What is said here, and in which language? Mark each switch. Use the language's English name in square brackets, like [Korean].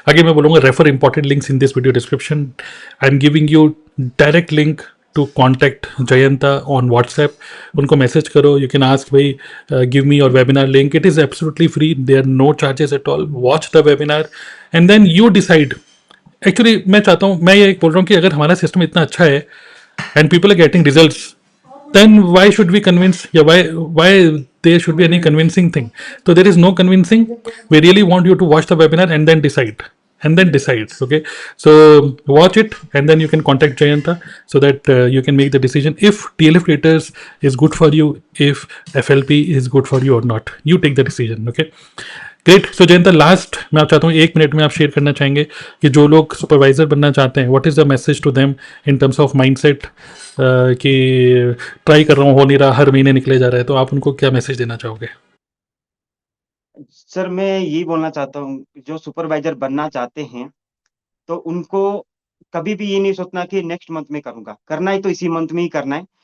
[Hindi] आगे मैं बोलूँगा [English] Refer important links in this video description. I am giving you direct link to contact Jayanta on WhatsApp. [Hindi] उनको message करो, [English] You can ask भाई give me your webinar link, it is absolutely free, there are no charges at all. Watch the webinar and then you decide. [Hindi] Actually मैं चाहता हूँ, मैं ये बोल रहा हूँ कि अगर हमारा सिस्टम इतना अच्छा है [English] and people are getting results, then why should we convince, yeah, why there should be any convincing thing? So there is no convincing. We really want you to watch the webinar and then decide, and then decide. Okay, so watch it and then you can contact Jayanta so that you can make the decision if TLF creators is good for you, if FLP is good for you or not. You take the decision. Okay, great. [Hindi] So Jayanta, last मैं आप चाहता हूँ 1 minute में आप share करना चाहेंगे कि जो लोग सुपरवाइजर बनना चाहते हैं, [English] what is the message to them in terms of mindset, [Hindi] कि ट्राई कर रहा हूँ हो नहीं रहा, हर महीने निकले जा रहा है, तो आप उनको क्या मैसेज देना चाहोगे? सर मैं यही बोलना चाहता हूँ, जो सुपरवाइजर बनना चाहते हैं तो उनको कभी भी ये नहीं सोचना कि नेक्स्ट मंथ में करूंगा, करना है तो इसी मंथ में ही करना है।